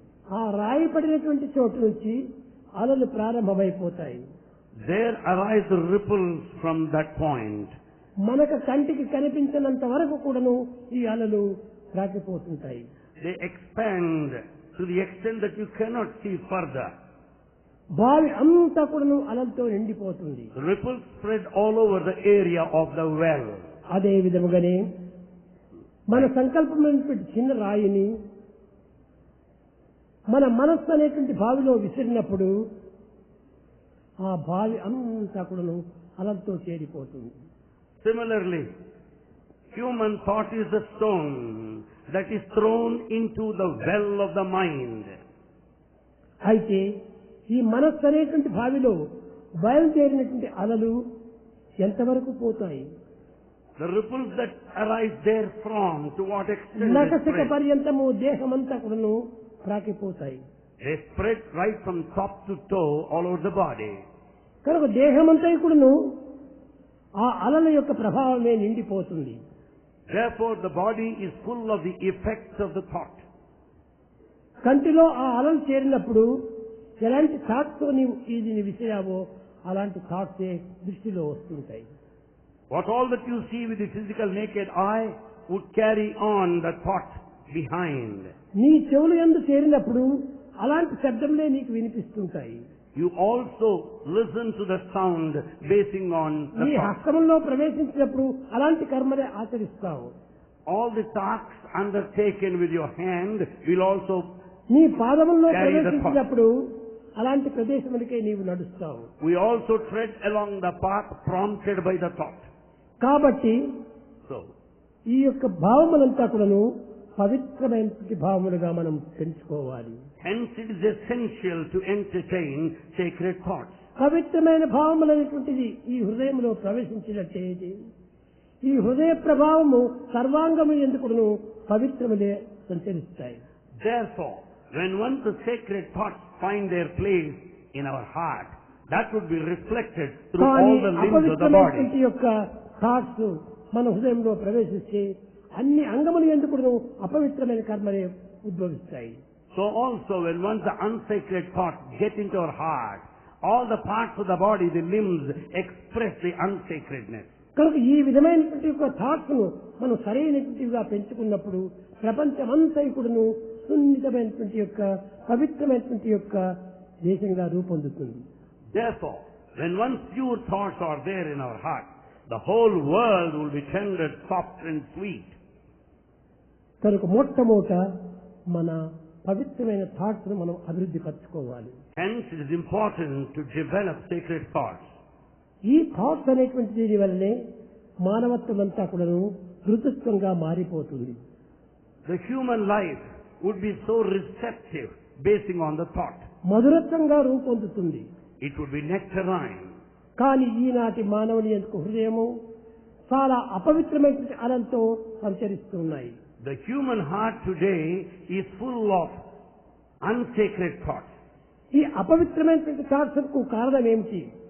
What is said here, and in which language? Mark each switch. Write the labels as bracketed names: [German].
[Telugu] ఆ రాయి పడినటువంటి చోటు నుంచి అలలు ప్రారంభమైపోతాయి. [English] there arise the ripples from that point. [Telugu] మనకు కంటికి కనిపించినంత వరకు కూడాను ఈ అలలు రాకపోతుంటాయి. [English] They expand to the extent that you cannot see further. [Telugu] బావి అంతా కూడాను అలలతో నిండిపోతుంది. [English] The ripples spread all over the area of the well. [Telugu] అదే విధముగానే మన సంకల్పమైనటువంటి చిన్న రాయిని మన మనస్సు అనేటువంటి బావిలో విసిరినప్పుడు ఆ బావి అంతా కూడాను అలలతో చేరిపోతుంది. [English] Similarly, human thought is the stone that is thrown into the well of the mind. [Telugu] అయితే ఈ మనస్సు అనేటువంటి బావిలో బయలుదేరినటువంటి అలలు ఎంతవరకు పోతాయి? [English] The ripples that arise therefrom, to what extent they [Telugu] నఖశిఖ [English] spread? [Telugu] పర్యంతము దేహమంతా కూడాను ప్రాకిపోతాయి. [English] They spread right from top to toe all over the body. [Telugu] కనుక దేహమంతా కూడాను ఆ అలల యొక్క ప్రభావమే నిండిపోతుంది. [English] Therefore, the body is full of the effects of the thought. [Telugu] కంటిలో ఆ అలలు చేరినప్పుడు ఎలాంటి థాట్స్ నీవు ఇది విషయావో అలాంటి థాట్సే దృష్టిలో వస్తుంటాయి. [English] What all that you see with the physical naked eye would carry on the thought behind. [Telugu] నీ చెవులు యందు చేరినప్పుడు అలాంటి శబ్దములే నీకు వినిపిస్తుంటాయి. [English] You also listen to the sound basing on the [Telugu] నీ [English] thought. [Telugu] హస్తములో ప్రవేశించినప్పుడు అలాంటి కర్మలే ఆచరిస్తావు. [English] All the tasks undertaken with your hand will also [Telugu] నీ పాదముల్లో [English] carry the [Telugu] ప్రవేశించినప్పుడు అలాంటి ప్రదేశములకే నీవు నడుస్తావు. [English] we also tread along the path prompted by the thought. [Telugu] కాబట్టి [English] So, [Telugu] ఈ యొక్క భావములంతా కూడాను పవిత్రమైన భావములుగా మనం పెంచుకోవాలి. [English] hence it is essential to entertain sacred thoughts. [Telugu] పవిత్రమైన భావములైనటువంటిది ఈ హృదయంలో ప్రవేశించినట్టేది ఈ హృదయ ప్రభావము సర్వాంగము ఎందుకును పవిత్రములే సంచరిస్తాయి. [English] Therefore, when once the sacred thoughts find their place in our heart, that would be reflected through [Telugu] కానీ [English] all the limbs of the body. [Telugu] అపవిత్రమైనటువంటి యొక్క thoughts మన హృదయంలో ప్రవేశిస్తే అన్ని అంగములు ఎందుకును అపవిత్రమైన కర్మలే ఉద్భవిస్తాయి. [English] So also, when once the unsacred thoughts get into our heart, all the parts of the body, the limbs, express the unsacredness. [Telugu] కనుక ఈ విధమైనటువంటి యొక్క థాట్స్ ను మనం సరైనటువంటివిగా పెంచుకున్నప్పుడు ప్రపంచమంతా కూడాను సున్నితమైనటువంటి యొక్క పవిత్రమైనటువంటి యొక్క దేశంగా రూపొందుతుంది. [English] Therefore, when once pure thoughts are there in our heart, the whole world will be rendered soft and sweet. [Telugu] కనుక మొట్టమొదట మన పవిత్రమైన థాట్స్ ను మనం అభివృద్ధి పరచుకోవాలి. [English] Hence, it is important to develop sacred thoughts. [Telugu] ఈ థాట్స్ అనేటువంటి దీని వల్లనే మానవత్వం అంతా కూడాను ఋతుత్వంగా మారిపోతుంది. [English] The human life would be so receptive basing on the thought. [Telugu] మధురత్వంగా రూపొందుతుంది. [English] It would be nectarine. [Telugu] కానీ ఈనాటి మానవుని యొక్క హృదయము చాలా అపవిత్రమైనటువంటి అలంతో సంచరిస్తున్నాయి. [English] The human heart today is full of unsacred thoughts. [Telugu] ఈ అపవిత్రమైనటువంటి థాట్స్ కు కారణం ఏమిటి?